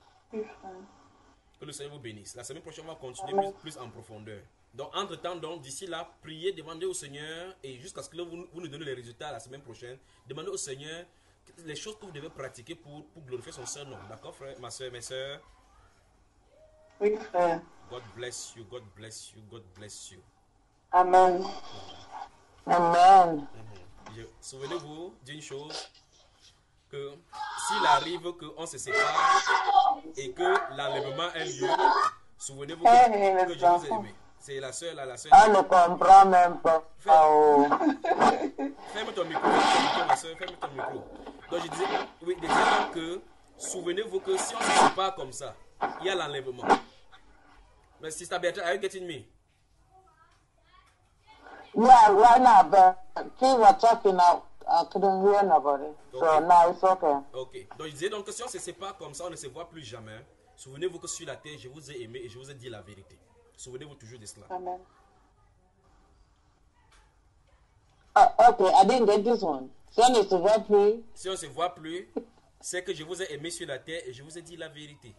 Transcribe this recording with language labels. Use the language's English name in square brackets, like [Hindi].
[French] Que le Seigneur vous bénisse. La semaine prochaine, on va continuer plus en profondeur. Donc, entre-temps, donc, d'ici là, priez, demandez au Seigneur, et jusqu'à ce que vous nous donnez les résultats la semaine prochaine, demandez au Seigneur les choses que vous devez pratiquer pour glorifier son Saint-Nom. D'accord, frère, ma soeur, mes soeurs? Oui, frère. [English] God bless you, God bless you, God bless you. Amen. Amen. [French] Souvenez-vous d'une chose, que s'il arrive qu'on se sépare et que l'enlèvement ait lieu, souvenez-vous que je vous ai aimé. C'est la seule, la seule. Elle ne comprend même pas. Ferme ton micro, ma soeur, ferme ton micro. Donc je disais, oui, déjà que, souvenez-vous que si on ne se fait pas comme ça, il y a l'enlèvement. Mais si ça bien, [English] are you getting me? Yeah, right now, but she was talking now. I couldn't hear nobody. Okay. So now it's okay. Ok. [French] Donc je disais, donc si on ne se fait pas comme ça, on ne se voit plus jamais. Souvenez-vous que sur la terre, je vous ai aimé et je vous ai dit la vérité. Souvenez-vous toujours de cela. Amen. [English] Oh, okay, I didn't get this one. [French] Si on ne se voit plus. Si on se voit plus, c'est que je vous ai aimé sur la terre et je vous ai dit la vérité.